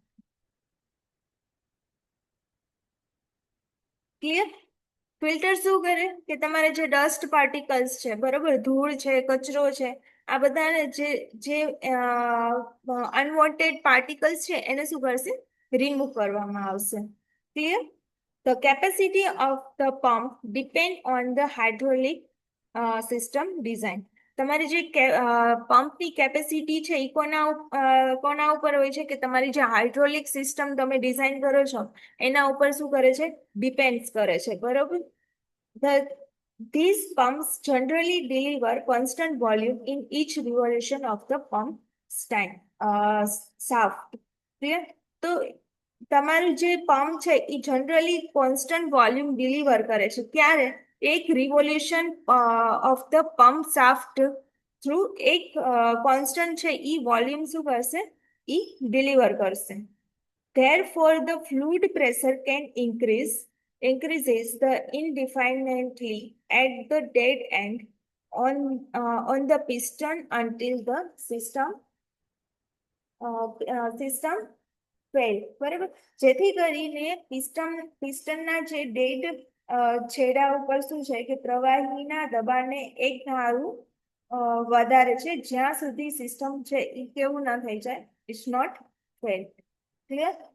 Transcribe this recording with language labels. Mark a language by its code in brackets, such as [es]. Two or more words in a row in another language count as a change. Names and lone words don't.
[gu] ક્લિયર? ફિલ્ટર શું કરે કે તમારે જે [en] dust particles [gu] છે, બરોબર, ધૂળ છે, કચરો છે, આ બધાને જે [en] unwanted particles [gu] છે એને શું કરશે, રિમૂવ કરવામાં આવશે. ક્લિયર? [en] The capacity of the pump depend on the hydraulic system design. [gu] તમારી જે પંપની કેપેસિટી છે એ કોના ઉપર હોય છે કે તમારી જે [en] hydraulic system [gu] તમે ડિઝાઇન કરો છો એના ઉપર શું કરે છે, ડિપેન્ડ કરે છે, બરોબર. [en] The, these pumps generally deliver constant volume in each revolution of the pump stand, shaft. Clear? [gu] તો તમારું જે પંપ છે એ [en] generally constant volume deliver [gu] કરે છે ક્યારે, એક [en] revolution of the pump shaft through [gu] એક કોન્સ્ટન્ટ છે એ વોલ્યુમ શું કરશે, એ ડિલિવર કરશે. [en] Therefore, the fluid pressure can increases the indefinitely at the dead end on the piston until the system fail. [gu] બરાબર. જેથી કરીને પિસ્ટનના જે ડેડ છેડા ઉપર શું છે કે પ્રવાહીના દબાણને એક ધારું વધારે છે જ્યાં સુધી સિસ્ટમ છે એ કેવું ના થઈ જાય, [en] it's not fail. [gu] ક્લિયર?